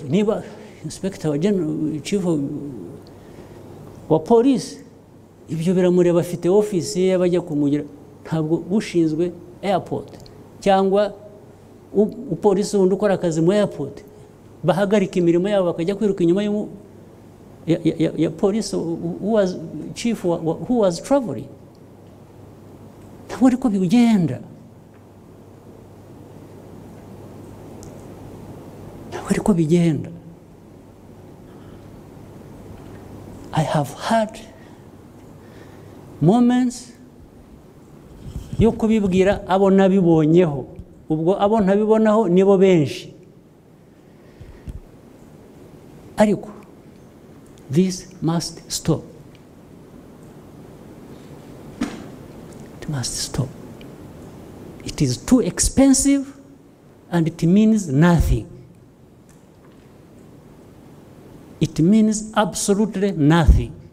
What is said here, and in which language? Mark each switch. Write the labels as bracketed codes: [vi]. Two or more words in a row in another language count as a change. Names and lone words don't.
[rw] Niba inspector wa general chief wa police, ibyo biramureba, afite office ye bajya kumugira. Ntabwo ushinzwe airport cyangwa upolisi wundi ukora akazi mu airport bahagarika imirimo yabo bakajya kwiruka inyuma ya [en] police who was chief who was traveling. [rw] Ntabwo ariko bigenda, ntabwo ariko bigenda. [en] I have had moments [rw] yo kubibwira abo nabibonyeho, ubwo abo ntabibonaho nibo benshi. [en] Ariko this must stop. It must stop. It is too expensive and it means nothing. It means absolutely nothing.